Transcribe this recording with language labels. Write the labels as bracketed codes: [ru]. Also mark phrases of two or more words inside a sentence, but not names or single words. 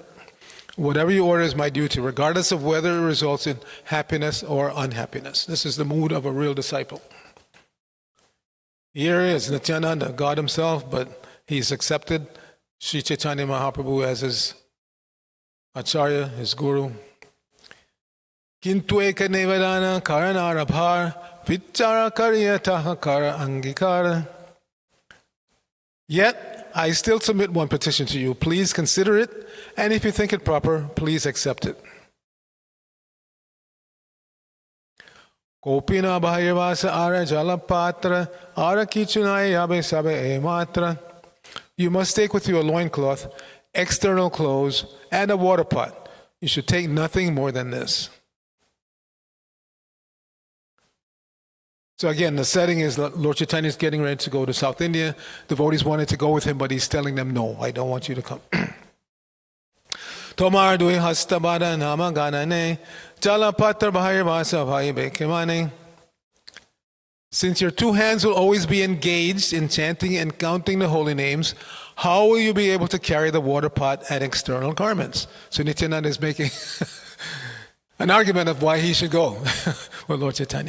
[en] Whatever you order is my duty, regardless of whether it results in happiness or unhappiness. This is the mood of a real disciple. Here is Nityananda, God himself, but he's accepted Sri Chaitanya Mahaprabhu as his Acharya, his guru. [bn] কিন্তু এক নিবেদন করনার ভার বিচার করিয়াতাহা কর অঙ্গীকার. [en] Yet, I still submit one petition to you. Please consider it, and if you think it proper, please accept it. [bn] কৌপীন বহির্বাস আর জলপাত্র আর কিছুনাই যাবে সবে এ মাত্র. [en] You must take with you a loincloth, external clothes, and a water pot. You should take nothing more than this. So again, the setting is Lord Chaitanya is getting ready to go to South India. Devotees wanted to go with him, but he's telling them, no, I don't want you to come. [bn] তোমার দুই হস্তবদ্ধ নাম গণনে জলপাত্র বহির্বাস ভাই বেকেমনে. [en] Since your 2 hands will always be engaged in chanting and counting the holy names, how will you be able to carry the water pot and external garments? So Nityananda is making an argument of why he should go with Lord Chaitanya.